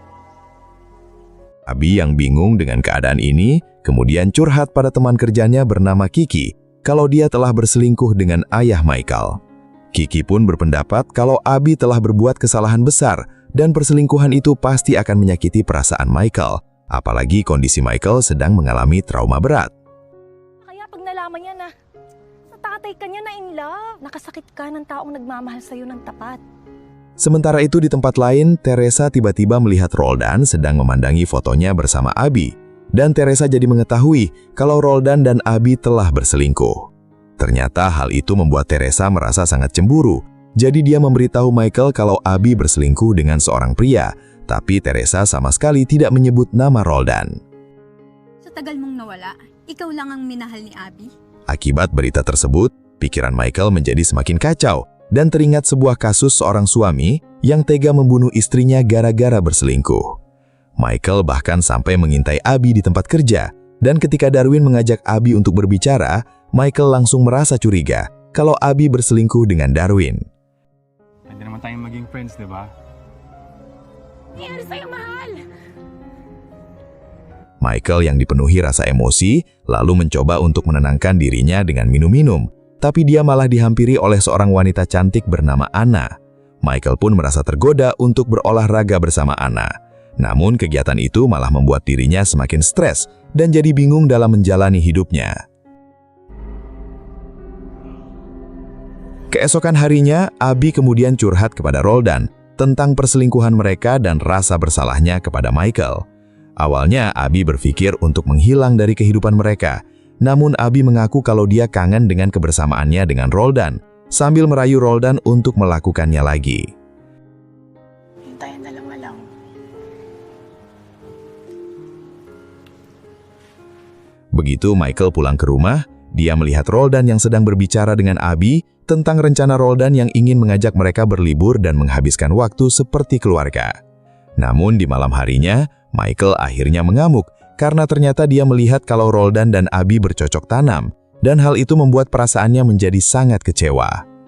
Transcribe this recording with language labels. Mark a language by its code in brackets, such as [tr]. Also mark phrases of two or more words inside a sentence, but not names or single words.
[id] Abi yang bingung dengan keadaan ini, kemudian curhat pada teman kerjanya bernama Kiki, kalau dia telah berselingkuh dengan ayah Michael. Kiki pun berpendapat kalau Abi telah berbuat kesalahan besar dan perselingkuhan itu pasti akan menyakiti perasaan Michael, apalagi kondisi Michael sedang mengalami trauma berat. [tl] Kaya pag nalaman niya na natatay ka niya na [en] in love, [tl] nakasakit ka ng taong nagmamahal sa'yo ng tapat. [id] Sementara itu di tempat lain, Teresa tiba-tiba melihat Roldan sedang memandangi fotonya bersama Abi, dan Teresa jadi mengetahui kalau Roldan dan Abi telah berselingkuh. Ternyata hal itu membuat Teresa merasa sangat cemburu, jadi dia memberitahu Michael kalau Abi berselingkuh dengan seorang pria, tapi Teresa sama sekali tidak menyebut nama Roldan. [tl] Sa tagal mong nawala, ikaw lang ang minahal ni Abi? [id] Akibat berita tersebut, pikiran Michael menjadi semakin kacau, dan teringat sebuah kasus seorang suami yang tega membunuh istrinya gara-gara berselingkuh. Michael bahkan sampai mengintai Abi di tempat kerja, dan ketika Darwin mengajak Abi untuk berbicara, Michael langsung merasa curiga kalau Abi berselingkuh dengan Darwin. [tl] Pwede naman tayong maging friends, di ba? Nangyari sa'yo, mahal! [id] Michael yang dipenuhi rasa emosi, lalu mencoba untuk menenangkan dirinya dengan minum-minum, tapi dia malah dihampiri oleh seorang wanita cantik bernama Anna. Michael pun merasa tergoda untuk berolahraga bersama Anna. Namun kegiatan itu malah membuat dirinya semakin stres dan jadi bingung dalam menjalani hidupnya. Keesokan harinya, Abi kemudian curhat kepada Roldan tentang perselingkuhan mereka dan rasa bersalahnya kepada Michael. Awalnya, Abi berpikir untuk menghilang dari kehidupan mereka. Namun Abi mengaku kalau dia kangen dengan kebersamaannya dengan Roldan, sambil merayu Roldan untuk melakukannya lagi. [tl] Hintayin dalawa lang. [id] Begitu Michael pulang ke rumah, dia melihat Roldan yang sedang berbicara dengan Abby tentang rencana Roldan yang ingin mengajak mereka berlibur dan menghabiskan waktu seperti keluarga. Namun di malam harinya, Michael akhirnya mengamuk karena ternyata dia melihat kalau Roldan dan Abby bercocok tanam, dan hal itu membuat perasaannya menjadi sangat kecewa.